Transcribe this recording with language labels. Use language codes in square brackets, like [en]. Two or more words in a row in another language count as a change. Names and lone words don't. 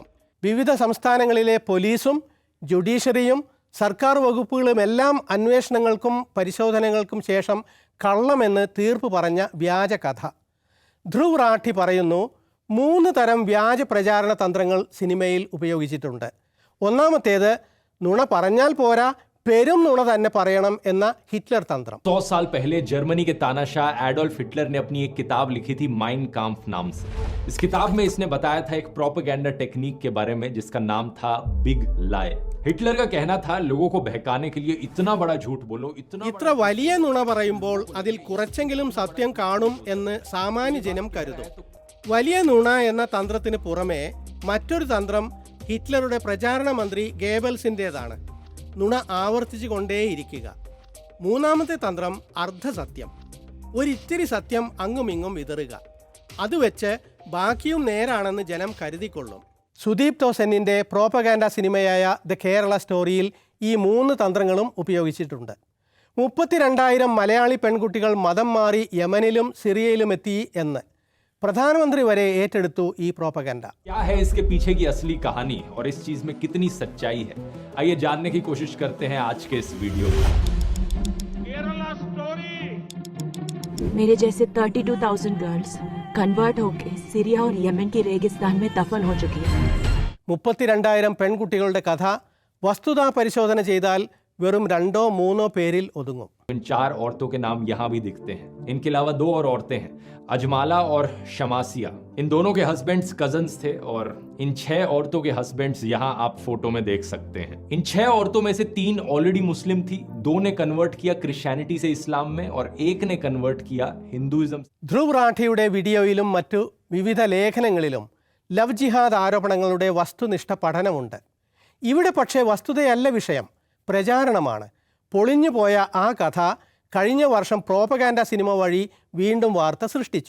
[ml] വിവിധ സംസ്ഥാനങ്ങളിലെ പോലീസും ജുഡീഷ്യറിയും സർക്കാർ വകുപ്പുകളുമെല്ലാം അന്വേഷണങ്ങൾക്കും പരിശോധനകൾക്കും ശേഷം കള്ളമെന്ന് തീർപ്പ് പറഞ്ഞ വ്യാജ കഥ. ധ്രുവ് റാഠി പറയുന്നു, 3 തരം വ്യാജ പ്രചാരണ തന്ത്രങ്ങൾ സിനിമയിൽ ഉപയോഗിച്ചിട്ടുണ്ട്. ഒന്നാമത്തേത്, നുണ പറഞ്ഞാൽ പോരാ, പെരും നുണ തന്നെ പറയണം എന്ന ഹിറ്റ്ലർ തന്ത്രം. [hi] 100 साल पहले जर्मनी के तानाशाह एडोल्फ हिटलर ने अपनी एक किताब लिखी थी माइन काम्फ नाम से. इस किताब में इसने बताया था एक [en] propaganda technique [hi] के बारे में जिसका नाम था [en] Big Lie. [hi] हिटलर का कहना था लोगों को बहकाने के लिए इतना बड़ा झूठ बोलो, [ml] ഇത്ര വലിയ നുണ പറയുമ്പോൾ അതിൽ കുറച്ചെങ്കിലും സത്യം കാണും എന്ന് സാമാന്യ ജനം കരുതും. വലിയ നുണ എന്ന തന്ത്രത്തിന് പുറമെ മറ്റൊരു തന്ത്രം ഹിറ്റ്ലറുടെ പ്രചാരണ മന്ത്രി ഗേബൽസിൻ്റെതാണ്: നുണ ആവർത്തിച്ചു കൊണ്ടേയിരിക്കുക. മൂന്നാമത്തെ തന്ത്രം അർദ്ധസത്യം, ഒരിത്തിരി സത്യം അങ്ങുമിങ്ങും വിതറുക. അത് വെച്ച് ബാക്കിയും നേരാണെന്ന് ജനം കരുതിക്കൊള്ളും. സുദീപ് തോസെന്നിൻ്റെ പ്രോപ്പഗാൻഡ സിനിമയായ ദ കേരള സ്റ്റോറിയിൽ ഈ 3 തന്ത്രങ്ങളും ഉപയോഗിച്ചിട്ടുണ്ട്. 32,000 മലയാളി പെൺകുട്ടികൾ മതം മാറി യമനിലും സിറിയയിലും എത്തി എന്ന് പ്രധാനമന്ത്രി വരെ ഏറ്റെടുത്തു ഈ प्रोपेगेंडा. [hi] क्या है इसके पीछे की असली कहानी और इस चीज में कितनी सच्चाई है, आइए जानने की कोशिश करते हैं आज के इस वीडियो में. केरला स्टोरी. मेरे जैसे 32,000 [en] girls convert [hi] होके सीरिया और यमन के रेगिस्तान में दफन हो चुकी है. [ml] 32,000 പെൺകുട്ടികളുടെ കഥ വസ്തുതാ പരിശോധന ചെയ്താൽ വെറും 2-3 പേരിൽ ഒതുങ്ങും. [hi] इन 4 औरतों के नाम यहाँ भी दिखते हैं. इनके अलावा 2 और औरतें हैं, अजमाला और शमासिया. इन दोनों के [en] husbands cousins [hi] थे और इन 6 औरतों के हस्बैंड्स यहाँ आप फोटो में देख सकते हैं. इन 6 औरतों में से 3 [en] already Muslim [hi] थी, 2 ने कन्वर्ट किया क्रिश्चियनिटी से इस्लाम में और 1 ने कन्वर्ट किया हिंदुइज्म. [ml] ധ്രുവ് റാഠിയുടെ വീഡിയോയിലും മറ്റു വിവിധ ലേഖനങ്ങളിലും [en] love jihad [ml] ആരോപണങ്ങളുടെ വസ്തുനിഷ്ഠ പഠനമുണ്ട്. ഇവിടെ പക്ഷേ വസ്തുതയല്ല വിഷയം, പ്രചാരണമാണ്. പൊളിഞ്ഞുപോയ ആ കഥ കഴിഞ്ഞ വർഷം പ്രോപ്പഗാൻഡ സിനിമ വഴി വീണ്ടും വാർത്ത സൃഷ്ടിച്ചു.